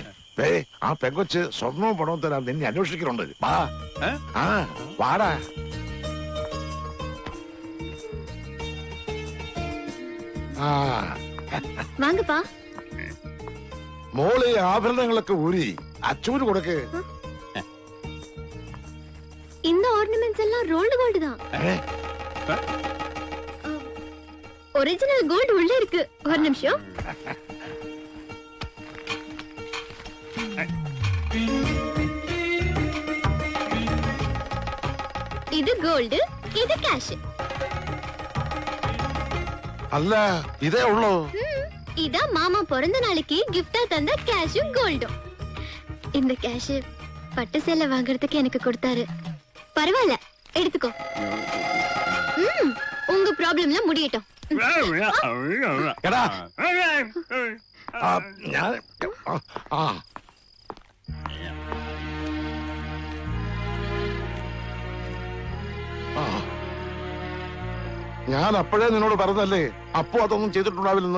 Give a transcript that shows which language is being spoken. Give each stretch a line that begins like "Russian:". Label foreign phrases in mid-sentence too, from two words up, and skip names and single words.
Malayalam: ആ പെങ്കൊച്ച് സ്വർണവും പണവും തരാൻ നിന്നെ അന്വേഷിക്കുന്നുണ്ട്. വാ, വാടാ. വാങ്ങപ്പാ. മോള് ആഭരണങ്ങളൊക്കെ ഊരി അച്ചൂര് കൊടുക്ക്.
Tamil: இந்த ஆர்னமெண்ட்ஸ் எல்லாம்
English: rolled gold
Tamil: தான்.
English: original gold
Tamil: உள்ள இருக்கு. ஒரு நிமிஷம். இது கோல்டு, இது கேஷ்.
Malayalam: അല്ല, ഇതേ ഉള്ളൂ.
Tamil: இதான் மாமா பிறந்த நாளைக்கு கிஃப்டா தந்த கேஷும் கோல்டும். இந்த கேஷ் பட்டு சேலை வாங்குறதுக்கு எனக்கு கொடுத்தாரு. பரவாயில்ல, எடுத்துக்கோ. உங்க ப்ராப்ளம்லாம் முடியட்டும்.
Malayalam: എടാ ഞാൻ ആ ഞാൻ അപ്പോഴേ നിന്നോട് പറഞ്ഞല്ലേ അപ്പോ അതൊന്നും ചെയ്തിട്ടുണ്ടാവില്ലെന്ന്.